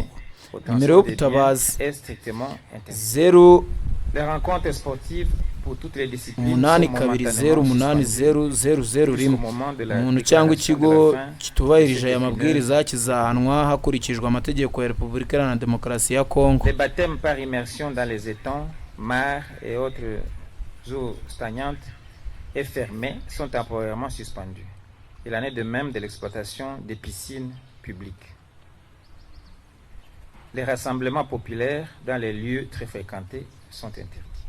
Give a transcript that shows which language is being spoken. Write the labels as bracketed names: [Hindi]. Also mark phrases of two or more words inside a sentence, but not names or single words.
[Kinyarwanda] Nimero y'ubutabazi 082080001. Umuntu cyangwa ikigo kitubahirije aya mabwiriza kizahanwa hakurikijwe amategeko ya Repubulika Iharanira Demokarasi ya Kongo. [French] Les baptêmes par immersion dans les étangs, mares et autres eaux stagnantes et fermées sont temporairement suspendus. Il en est de même de l'exploitation des piscines publiques. Les rassemblements populaires dans les lieux très fréquentés sont interdits.